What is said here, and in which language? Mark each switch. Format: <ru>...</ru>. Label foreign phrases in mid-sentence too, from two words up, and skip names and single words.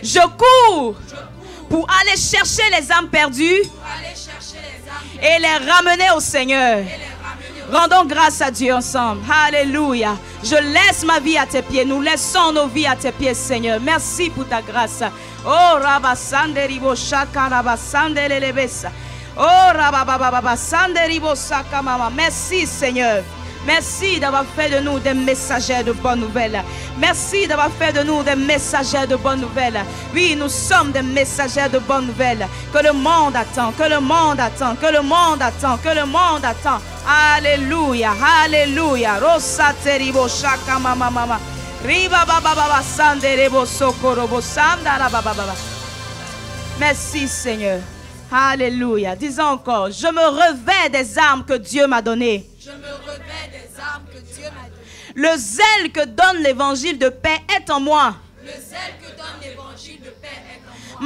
<fr>Je cours Je cours pour aller chercher les âmes perdues pour aller chercher les âmes et les ramener au Seigneur. et les ramener au Rendons grâce à Dieu ensemble. Alléluia. Je laisse ma vie à tes pieds. Nous laissons nos vies à tes pieds, Seigneur. Merci pour ta grâce. Oh, Rabasande Ribo Shaka Rabasande Lelebesa. Oh, Rabababa Sande Ribo Saka Mama. Merci, Seigneur. Merci d'avoir fait de nous des messagers de bonnes nouvelles. Merci d'avoir fait de nous des messagers de bonnes nouvelles. Oui, nous sommes des messagers de bonnes nouvelles. Que le monde attend, que le monde attend, que le monde attend, que le monde attend. Alléluia, alléluia. Rosa teribo shaka mama mama. Riba baba baba sande rebo sokorobo sanda la baba baba. Merci Seigneur. Alléluia. Disons encore, je me revêts des armes que Dieu m'a données. Je me revêts des armes que Dieu m'a données. Le zèle que donne l'évangile de paix est en moi. Le zèle que donne l'évangile de paix est en moi.</fr>